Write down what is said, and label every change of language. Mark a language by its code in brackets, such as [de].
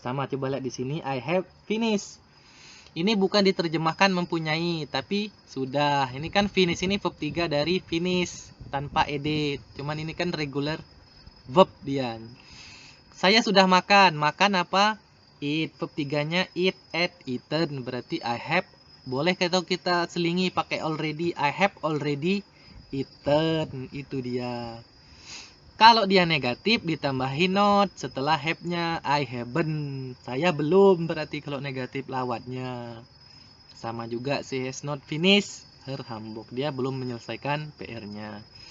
[id] Sama, coba lihat di sini, [en] I have finished. [id] Ini bukan diterjemahkan mempunyai, tapi sudah. Ini kan finish, ini verb 3 dari finish tanpa ed. Cuman ini kan regular verb dia. Saya sudah makan. Makan apa? Eat. Verb 3-nya [en] eat, ate, eaten. [id] Berarti [en] I have. [id] Boleh kita selingi pakai already. [en] I have already eaten. [id] Itu dia. Kalau dia negatif ditambahin not setelah have-nya, [en] I haven't. [id] Saya belum, berarti kalau negatif lawatnya. Sama juga [en] she has not finished her homework. [id] Dia belum menyelesaikan PR-nya.